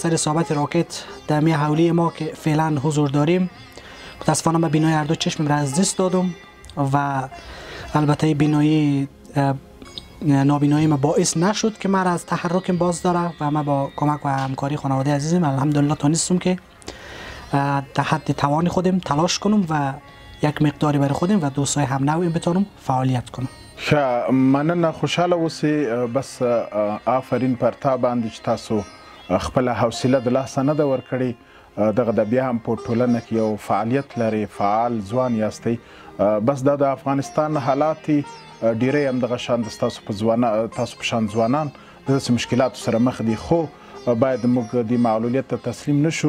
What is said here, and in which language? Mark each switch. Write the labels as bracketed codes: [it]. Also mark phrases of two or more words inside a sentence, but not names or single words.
[fa] اثر اصابت راکت در می حولی ما که فعلا حضور داریم، متاسفانه من بینایی هر دو چشمم را از دست دادم و البته بینایی نابینایی ما باعث نشد که من از تحرکم باز داره و من با کمک و همکاری خانواده عزیزم الحمدلله تونستم که در حد توان خودم تلاش کنم و یک مقداری برای خودم و دوستای هم نوعیم بتونم فعالیت کنم. [ps] مننه، خوشحاله اوسئ. بس آفرین پر تا باندې چې تاسو خپله حوصله د لاسه نه ده ورکړې. دغه د بیا هم په ټولنه کې یو فعالیت لري، فعال ځوان یاستئ. بس دا د افغانستان حالات ډیری هم دغه شان د تاسو په شان ځوانان د داسې مشکلاتو سره مخ دي، خو باید موږ د معلولیت ته تسلیم نشو.